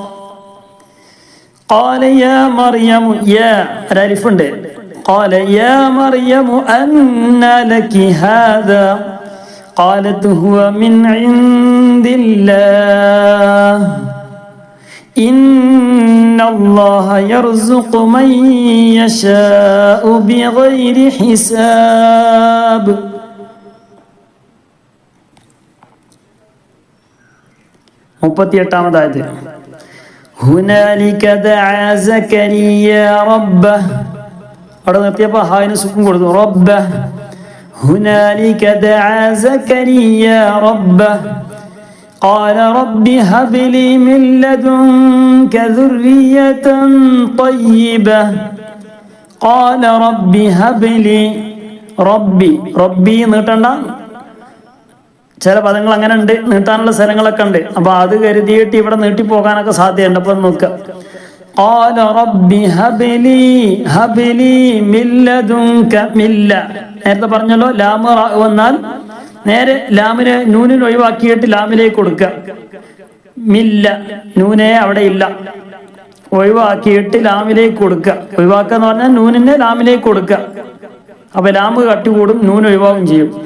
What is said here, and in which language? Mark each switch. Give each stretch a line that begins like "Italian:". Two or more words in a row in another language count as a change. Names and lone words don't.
Arabic: قال يا مريم يا الألف قال يا مريم أنى لك هذا قالت هو من عند الله إن الله يرزق من يشاء بغير حساب. മുപ്പത്തിയെട്ടാമതായത് هنالك دعا زكريا ربه.
Malayalam: അവിടെ നിർത്തിയപ്പോൾ ഹായിന് സുക്കൂൻ കൊടുത്തു.
Arabic: ربه هنالك دعا زكريا ربه قال رب هب لي من لدنك ذرية طيبة قال رب هب لي റബ്ബി നീട്ടണ്ട.
Malayalam: ചില പദങ്ങൾ അങ്ങനെ ഉണ്ട്, നീട്ടാനുള്ള സ്ഥലങ്ങളൊക്കെ ഉണ്ട്. അപ്പൊ അത് കരുതിയിട്ട് ഇവിടെ നീട്ടിപ്പോകാനൊക്കെ സാധ്യതയുണ്ട്. അപ്പൊ നോക്കുക.
Arabic: قال رب هب لي من لدنك
Malayalam: നേരത്തെ പറഞ്ഞല്ലോ ലാം റാ വന്നാൽ നേരെ ലാമിനെ നൂനിൽ ഒഴിവാക്കിയിട്ട് ലാമിലേക്ക് കൊടുക്കുക. മില്ല നൂനെ അവിടെ ഇല്ല, ഒഴിവാക്കിയിട്ട് ലാമിലേക്ക് കൊടുക്കുക. ഒഴിവാക്കുക എന്ന് പറഞ്ഞാൽ നൂനിനെ ലാമിലേക്ക് കൊടുക്കുക. അപ്പൊ ലാമ് കട്ടികൂടും, നൂൻ ഒഴിവാകും ചെയ്യും.